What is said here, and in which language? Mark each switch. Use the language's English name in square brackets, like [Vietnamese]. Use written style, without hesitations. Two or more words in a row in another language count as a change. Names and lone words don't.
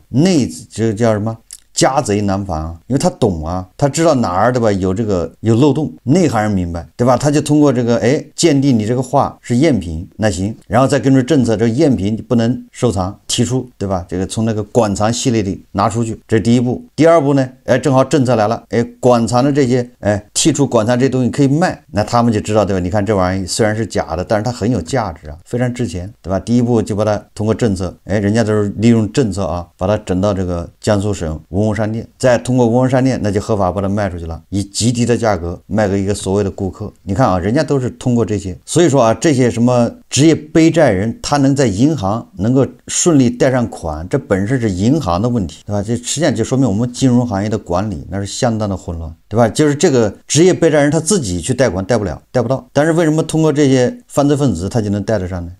[Chinese] 這個叫什麼？家賊難防啊，因為他懂啊，他知道哪兒，對吧？有漏洞，內行人明白，對吧？他就通過這個鑑定你這個畫是贗品，那行，然後再根據政策，這個贗品不能收藏提出，對吧？這個從那個館藏系列裡拿出去，這是第一步。第二步呢，正好政策來了，館藏的這些剔除館藏這東西可以賣，那他們就知道，對吧？你看這玩意雖然是假的，但是它很有價值啊，非常值錢，對吧？第一步就把它通過政策，人家都是利用政策啊，把它整到這個江蘇省文物商店，再通过文物商店，那就合法把它賣出去了，以极低的價格賣給一個所謂的顧客。你看啊，人家都是通過這些，所以說啊，這些什麼職業背債人，他能在銀行能夠順利貸上款，這本身是銀行的問題，對吧？這實際上就說明我們金融行業的管理那是相當的混亂，對吧？就是這個職業背債人他自己去貸款貸不了，貸不到，但是為什麼通過這些犯罪分子他就能貸得上呢？